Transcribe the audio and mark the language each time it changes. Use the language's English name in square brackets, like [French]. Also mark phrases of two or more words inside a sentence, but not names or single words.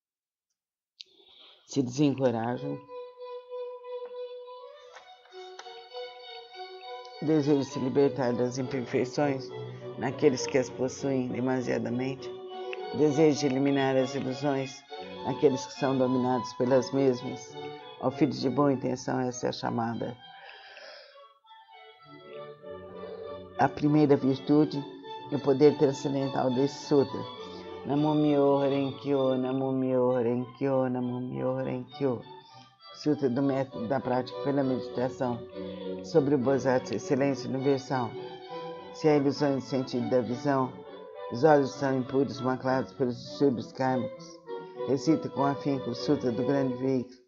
[Portuguese] se desencorajam, o desejo de se libertar das imperfeições naqueles que as possuem demasiadamente, o desejo de eliminar as ilusões naqueles que são dominados pelas mesmas. Ao filho de boa intenção, essa é a chamada. A primeira virtude e o poder transcendental desse sutra. [Japanese] Namo Myoho Renkyo, Namo Myoho Renkyo, Namo Myoho Renkyo. [Portuguese] Sutra do método da prática pela meditação sobre o Bodhisattva, excelência universal. Se há ilusões de sentido da visão, os olhos são impuros, maculados pelos distúrbios kármicos. Recita com afinco o Sutra do grande veículo.